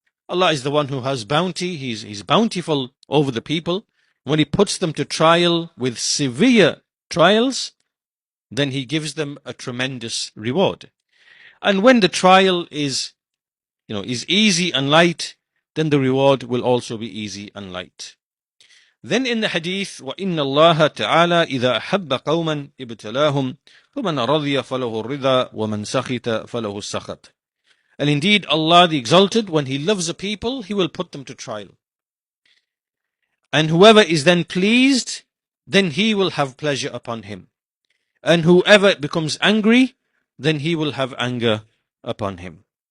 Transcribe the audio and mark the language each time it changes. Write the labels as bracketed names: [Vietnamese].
[English] Allah is the one who has bounty. He's bountiful over the people. When He puts them to trial with severe trials, then He gives them a tremendous reward. And when the trial is easy and light, then the reward will also be easy and light. Then in the hadith, [Arabic] وَإِنَّ اللَّهَ تَعَالَى إِذَا أَحَبَّ قَوْمًا ابْتَلَاهُمْ فَمَنْ رَضِيَ فَلَهُ الرِّضَى وَمَنْ سَخِطَ فَلَهُ السَّخَطُ. [English] And indeed, Allah the Exalted, when He loves a people, He will put them to trial. And whoever is then pleased, then He will have pleasure upon him. And whoever becomes angry, then He will have anger upon him.